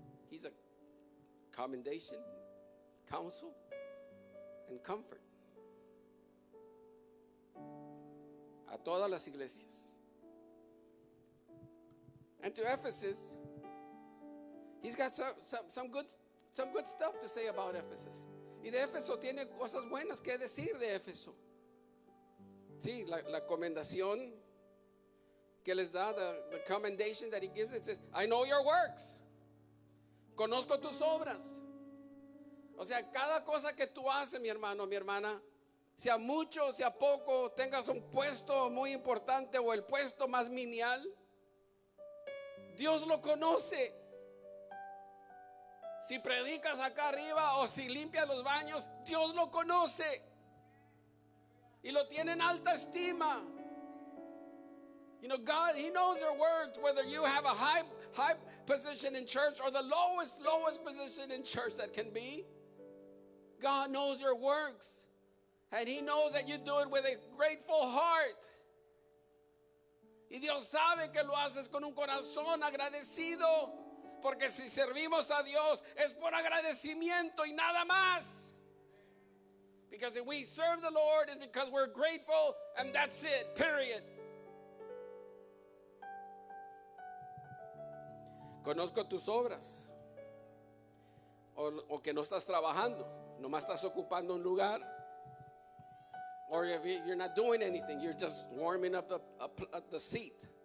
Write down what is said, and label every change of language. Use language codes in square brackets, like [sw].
[en] He's a commendation, counsel, and comfort. [es] A todas las iglesias. [en] And to Ephesus, He's got some good stuff to say about Ephesus. [es] Y de Éfeso tiene cosas buenas que decir de Éfeso. Sí, la comendación que les da, [en] the commendation that he gives, it says, I know your works. [es] Conozco tus obras. O sea, cada cosa que tú haces, mi hermano, mi hermana, sea mucho, sea poco, tengas un puesto muy importante o el puesto más menial, Dios lo conoce. Si predicas acá arriba o si limpias los baños, Dios lo conoce y lo tiene en alta estima. [en] God, He knows your works, whether you have a high position in church or the lowest position in church that can be. God knows your works, and He knows that you do it with a grateful heart. [es] Y Dios sabe que lo haces con un corazón agradecido. Porque si servimos a Dios es por agradecimiento y nada más. [en] Because if we serve the Lord it's because we're grateful and that's it, period. [es] Conozco tus obras. O que no estás trabajando, nomás estás ocupando un lugar. [en] Or if you're not doing anything, you're just warming up the seat.